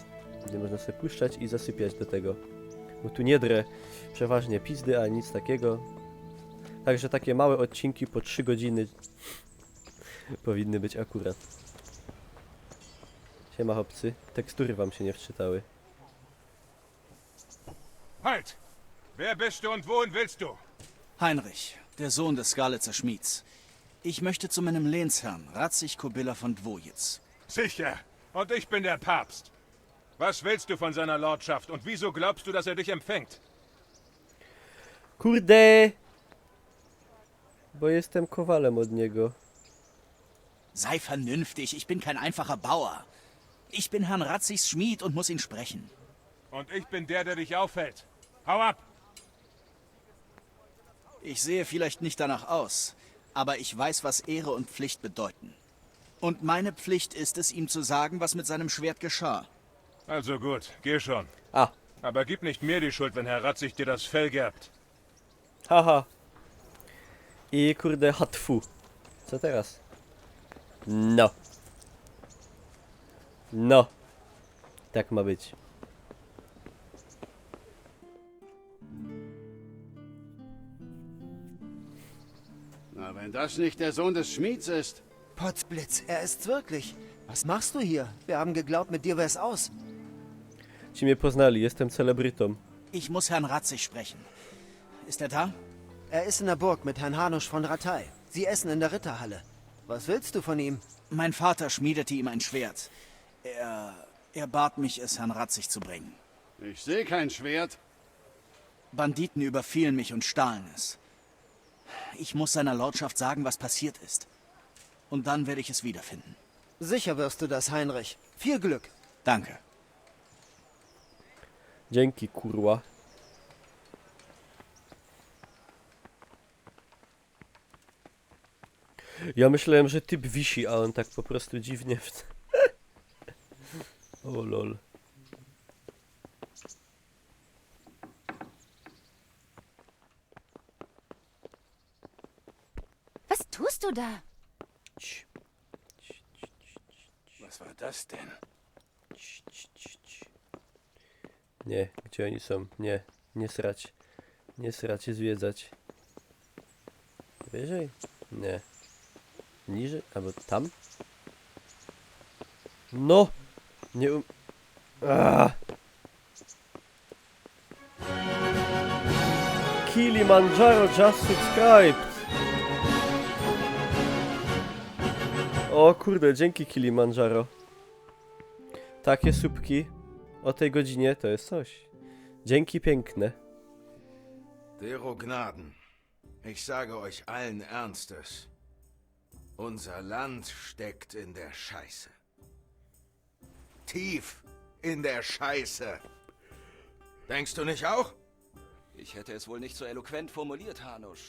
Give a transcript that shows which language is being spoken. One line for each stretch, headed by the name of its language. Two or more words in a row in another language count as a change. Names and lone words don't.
Polish: Gdzie można sobie puszczać i zasypiać do tego. Bo tu nie drę przeważnie pizdy, a nic takiego. Także takie małe odcinki po 3 godziny powinny być akurat. Siema chłopcy, tekstury wam się nie wczytały.
German: Halt! Wer bist du und wohin willst du? Heinrich, der Sohn des Skalitzer Schmieds. Ich möchte zu meinem Lehnsherrn, Ratzig Kobilla von Dwojitz. Sicher. Und ich bin der Papst. Was willst du von seiner Lordschaft und wieso glaubst du, dass er dich empfängt?
Polish: Kurde! Bo jestem kowalem od niego.
German: Sei vernünftig, ich bin kein einfacher Bauer. Ich bin Herrn Ratzigs Schmied und muss ihn sprechen. Und ich bin der dich aufhält. Hau ab! Ich sehe vielleicht nicht danach aus, aber ich weiß, was Ehre und Pflicht bedeuten. Und meine Pflicht ist es, ihm zu sagen, was mit seinem Schwert geschah. Also gut, geh schon. Ah. Aber gib nicht mir die Schuld, wenn Herr Ratzig dir das Fell gerbt.
Polish: Haha. I kurde hatfu. Co teraz? No. No. Tak ma być.
German: Na, wenn das nicht der Sohn des Schmieds ist. Potzblitz, er ist's wirklich. Was machst du hier? Wir haben geglaubt, mit dir wär's aus.
Polish: Ci mnie poznali, jestem celebrytą.
German: Ich muss Herrn Ratzig sprechen. Ist er da? Er ist in der Burg mit Herrn Hanusch von Ratay. Sie essen in der Ritterhalle. Was willst du von ihm? Mein Vater schmiedete ihm ein Schwert. Er bat mich, es Herrn Ratzig zu bringen. Ich sehe kein Schwert. Banditen überfielen mich und stahlen es. Ich muss seiner Lordschaft sagen, was passiert ist. Und dann werde ich es wiederfinden. Sicher wirst du das, Heinrich. Viel Glück. Danke.
Polish: Dzięki, kurwa. Ja myślałem, że typ wisi, a on tak po prostu dziwnie O lol.
German: Was tust du da? Was war das denn?
Polish: Nie, gdzie oni są? Nie, nie srać. Nie srać i zwiedzać. Wyżej? Nie. Niżej? Albo tam? No! Nie Kilimanjaro
English: just subscribed!
Polish: O kurde, dzięki Kilimanjaro. Takie słupki o tej godzinie to jest coś. Dzięki piękne.
German: Dero Gnaden, ich sage euch allen Ernstes, unser Land steckt in der Scheiße. Tief in der Scheiße. Denkst du nicht auch? Ich hätte es wohl nicht so eloquent formuliert, Hanusch.